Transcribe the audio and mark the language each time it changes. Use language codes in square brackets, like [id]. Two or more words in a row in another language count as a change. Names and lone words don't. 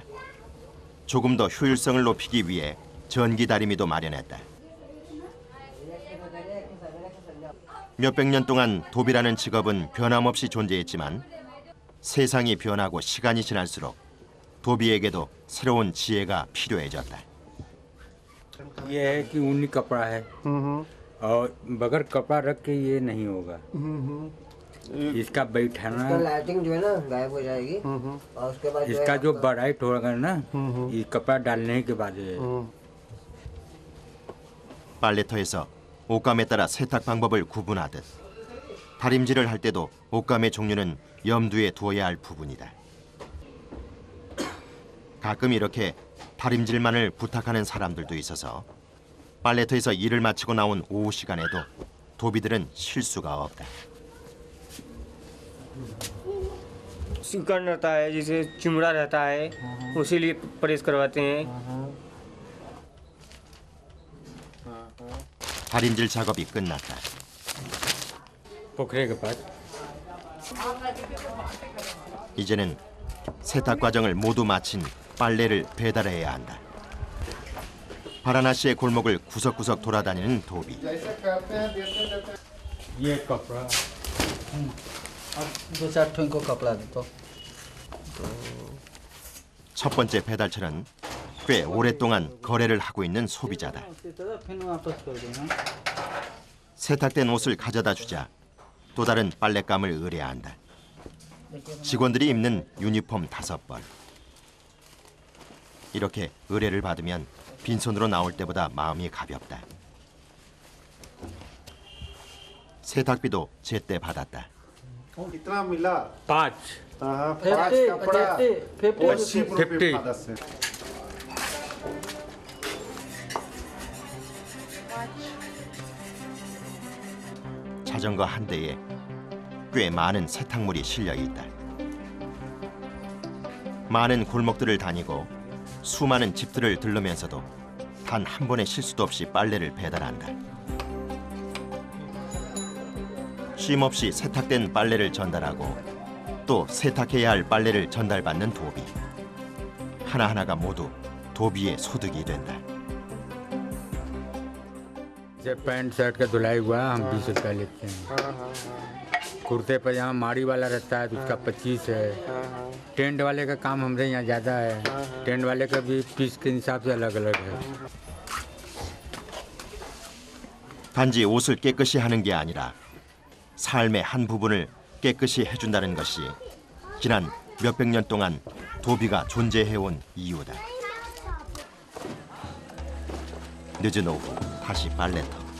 [ko] 조금 더 효율성을 높이기 위해 전기 다리미도 마련했다. 몇백 년 동안 도비라는 직업은 변함없이 존재했지만 세상이 변하고 시간이 지날수록 도비에게도 새로운 지혜가 필요해졌다. [hi] ये है कि ऊनी कपड़ा है और बगैर कपड़ा रख के ये नहीं होगा। इसका बैठाना लाइटिंग जो है ना गायब हो जाएगी और उसके बाद इसका जो बराइट होगा ना ये कपड़ा डालने के बाद है। [ko] 빨래터에서 옷감에 따라 세탁 방법을 구분하듯 다림질을 할 때도 옷감의 종류는 염두에 두어야 할 부분이다. 가끔 이렇게 다림질만을 부탁하는 사람들도 있어서 빨래터에서 일을 마치고 나온 오후 시간에도 도비들은 쉴 수가 없다. [hi] सिकन रहता है जैसे चिमड़ा रहता है उसी लिए प्रेस करवाते हैं। [ko] 다림질 작업이 끝났다. [hi] पोखरे के पास [ko] 이제는 세탁 과정을 모두 마친 빨래를 배달해야 한다. 바라나시의 골목을 구석구석 돌아다니는 도비. [hi] ये कपड़ा दो चार ठो इनको कपड़ा दे तो [ko] 첫 번째 배달처는 꽤 오랫동안 거래를 하고 있는 소비자다. [hi] फिर वापस कर देना। [ko] 세탁된 옷을 가져다 주자 또 다른 빨랫감을 의뢰한다. 직원들이 입는 유니폼 5벌. 이렇게 의뢰를 받으면 빈손으로 나올 때보다 마음이 가볍다. 세탁비도 제때 받았다. [hi] कितना मिला? 5 पाँच कपड़ा 80 50 [ko] 자전거 한 대에 꽤 많은 세탁물이 실려 있다. 많은 골목들을 다니고 수많은 집들을 들르면서도 단 한 번의 실수도 없이 빨래를 배달한다. 쉼없이 세탁된 빨래를 전달하고 또 세탁해야 할 빨래를 전달받는 도비. 하나하나가 모두 도비의 소득이 된다. [hi] जब [en] pant shirt [hi] का धुलाई हुआ हम 20 रुपया लेते हैं। कुर्ते पजामा माड़ी वाला रहता है तो उसका 25 है। टेंट वाले का काम हमारे यहाँ ज़्यादा है। टेंट वाले का भी पीस के हिसाब से अलग अलग है। [ko] 단지 옷을 깨끗이 하는 게 아니라 삶의 한 부분을 깨끗이 해준다는 것이 지난 몇백 년 동안 도비가 존재해온 이유다. 늦은 오후 다시 빨래터.